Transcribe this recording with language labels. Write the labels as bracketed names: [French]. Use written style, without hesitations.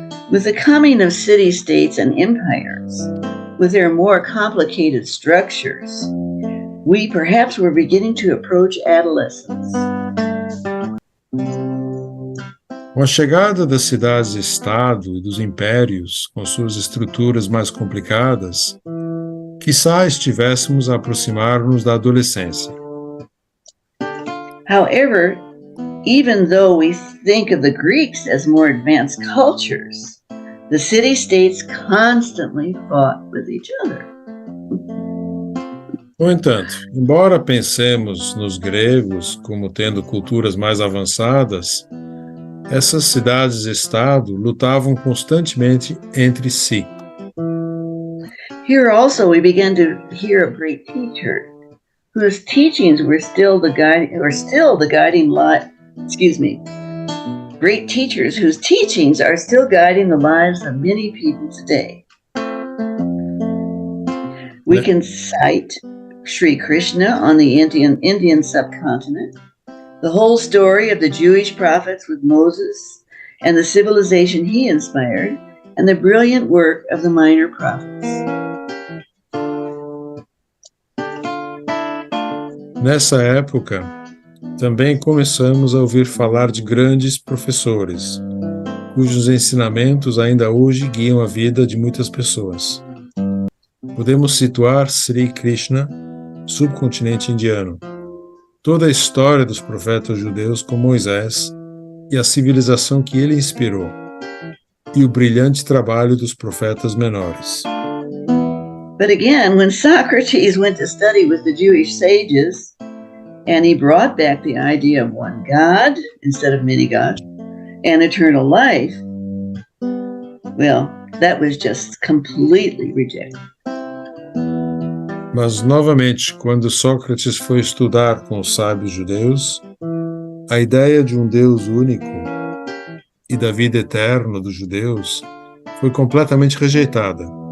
[English] With the coming of city-states and empires, with their more complicated structures, we perhaps were beginning to approach adolescence. [Portuguese] Com a chegada das cidades-estado e dos impérios, com suas estruturas mais complicadas, quizá estivéssemos a aproximar-nos da adolescência. [English] However, even though we think of the Greeks as more advanced cultures, the city-states constantly fought with each other. [Portuguese] No entanto, embora pensemos nos gregos como tendo culturas mais avançadas, essas cidades-estado lutavam constantemente entre si. [English] Here also we begin to hear of great teachers whose teachings were still the guiding light. Great teachers whose teachings are still guiding the lives of many people today. We can cite Sri Krishna on the Indian subcontinent, the whole story of the Jewish prophets with Moses and the civilization he inspired, and the brilliant work of the minor prophets. [Portuguese] Nessa época, também começamos a ouvir falar de grandes professores, cujos ensinamentos ainda hoje guiam a vida de muitas pessoas. Podemos situar Sri Krishna, subcontinente indiano, toda a história dos profetas judeus com Moisés e a civilização que ele inspirou, e o brilhante trabalho dos profetas menores. [English] But again, when Socrates went to study with the Jewish sages, and he brought back the idea of one God instead of many gods, and eternal life, well, that was just completely rejected. [Portuguese] Mas, novamente, quando Sócrates foi estudar com os sábios judeus, a ideia de um Deus único e da vida eterna dos judeus foi completamente rejeitada.